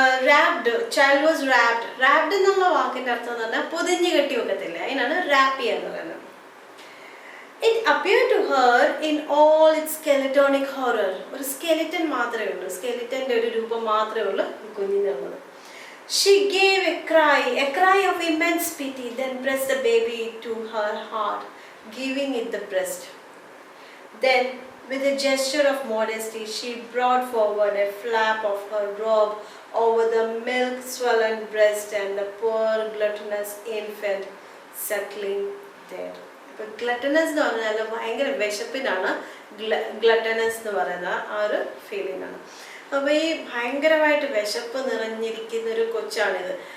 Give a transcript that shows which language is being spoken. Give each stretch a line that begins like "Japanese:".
Malayalam: Wrapped, child was wrapped. Wrapped എന്നുള്ള വാക്കിൻ്റെ അർത്ഥം എന്ന് പറഞ്ഞാൽ പൊതിഞ്ഞ് കെട്ടി വെക്കത്തില്ല, അതിനാണ് റാപ്പ് ചെയ്യാന്ന് പറയുന്നത്.
English: It appeared to her in all its skeletonic horror.
Malayalam: ഒരു സ്കെലിറ്റൻ മാത്രമേ ഉള്ളൂ, സ്കെലിറ്റൻ്റെ ഒരു രൂപം മാത്രമേ ഉള്ളൂ ഈ കുഞ്ഞിനുള്ളത്.
English: She gave a cry of immense pity, then pressed the baby to her heart, giving it the breast. Then, with a gesture of modesty, she brought forward a flap of her robe over the milk-swollen breast and the poor gluttonous infant suckling there.
Malayalam: ഇപ്പോൾ ഗ്ലട്ടനസ് എന്ന് പറഞ്ഞാൽ ഭയങ്കര വിശപ്പിനാണ് ഗ്ലട്ടനസ് എന്ന് പറയുന്ന ആ ഒരു feeling ആണ്. അപ്പോൾ ഈ ഭയങ്കരമായിട്ട് വിശപ്പ് നിറഞ്ഞിരിക്കുന്ന ഒരു കൊച്ചാണിത്.